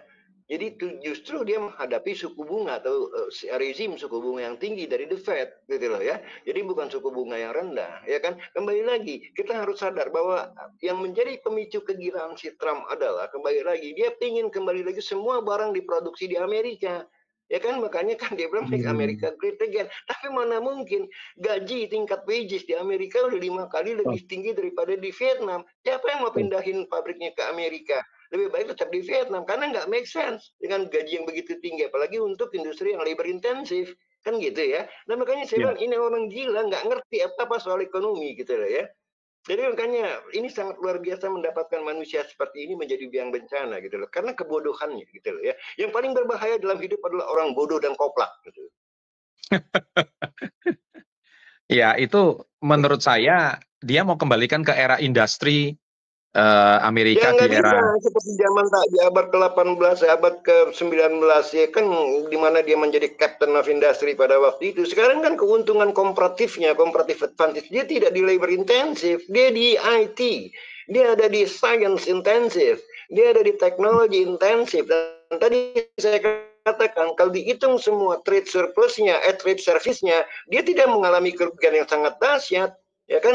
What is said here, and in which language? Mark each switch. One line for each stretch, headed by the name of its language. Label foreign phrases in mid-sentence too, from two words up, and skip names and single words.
Indonesian: Jadi justru dia menghadapi suku bunga atau rezim suku bunga yang tinggi dari the Fed gitu loh ya. Jadi bukan suku bunga yang rendah, ya kan? Kembali lagi kita harus sadar bahwa yang menjadi pemicu kegilaan si Trump adalah kembali lagi dia ingin kembali lagi semua barang diproduksi di Amerika. Ya kan, makanya kan dia bilang
English: make America great again.
Indonesian: Tapi mana mungkin gaji tingkat wages di Amerika udah 5 kali lebih tinggi daripada di Vietnam. Siapa yang mau pindahin pabriknya ke Amerika? Lebih baik tetap di Vietnam karena nggak
English: make sense
Indonesian: dengan gaji yang begitu tinggi, apalagi untuk industri yang labor intensif kan gitu ya. Nah makanya saya bilang ini orang gila nggak ngerti apa soal ekonomi gitu loh ya. Jadi makanya ini sangat luar biasa mendapatkan manusia seperti ini menjadi biang bencana gitu loh. Karena kebodohannya gitu loh ya. Yang paling berbahaya dalam hidup adalah orang bodoh dan koplak gitu. Ya, itu menurut saya dia mau kembalikan ke era industri Amerika ya, di era bisa seperti zaman di abad ke-18, abad ke-19 ya kan, di mana dia menjadi
English: captain of industry
Indonesian: pada waktu itu. Sekarang kan keuntungan
English: comparative advantage
Indonesian: dia tidak di labor intensif, dia di IT, dia ada di science intensif, dia ada di teknologi intensif. Dan tadi saya katakan kalau dihitung semua
English: trade surplusnya, trade service-nya,
Indonesian: dia tidak mengalami kerugian yang sangat dahsyat, ya kan?